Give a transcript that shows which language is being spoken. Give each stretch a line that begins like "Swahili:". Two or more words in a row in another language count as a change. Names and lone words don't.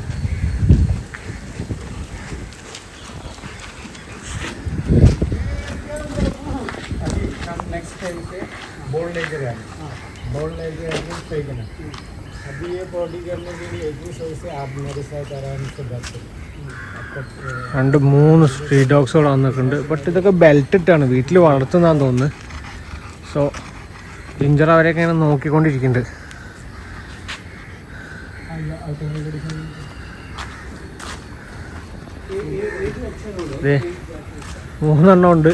Hindi: अभी ये बॉडी करने के लिए 21 से आप मेरे साथ आराम से बैठ सकते.
Malayalam: രണ്ട് മൂന്ന്
English: street dogs
Malayalam: വന്നിട്ടുണ്ട്. ബട്ട് ഇതൊക്കെ ബെൽറ്റ് ഇട്ടാണ് വീട്ടിൽ വളർത്തുന്നതാന്ന് തോന്നുന്നു. സോ ജിഞ്ചർ അവരെയൊക്കെ ഇങ്ങനെ നോക്കിക്കൊണ്ടിരിക്കുന്നുണ്ട്. മൂന്നെണ്ണം ഉണ്ട്.